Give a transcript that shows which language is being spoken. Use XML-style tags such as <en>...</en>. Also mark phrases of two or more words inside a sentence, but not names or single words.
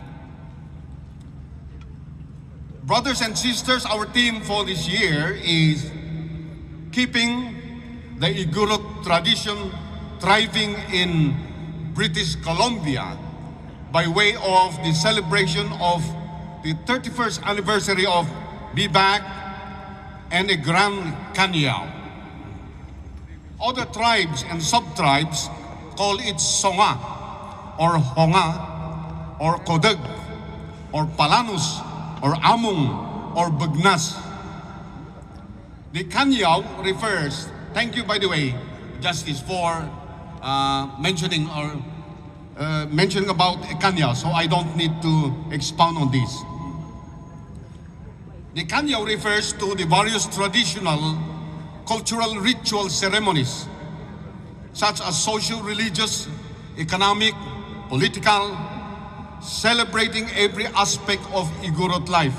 <en>Brothers and sisters, our theme for this year is keeping the Igorot tradition thriving in British Columbia by way of the celebration of the 31st anniversary of BIBAK and a Grand Canao. Other tribes and sub-tribes call it Songa, or Honga, or Kodag, or Palanus, or Amung, or Bagnas. The Canao refers, thank you by the way, Justice, for mentioning about Canao, so I don't need to expound on this. The Canao refers to the various traditional cultural ritual ceremonies, such as social, religious, economic, political, celebrating every aspect of Igorot life.</en>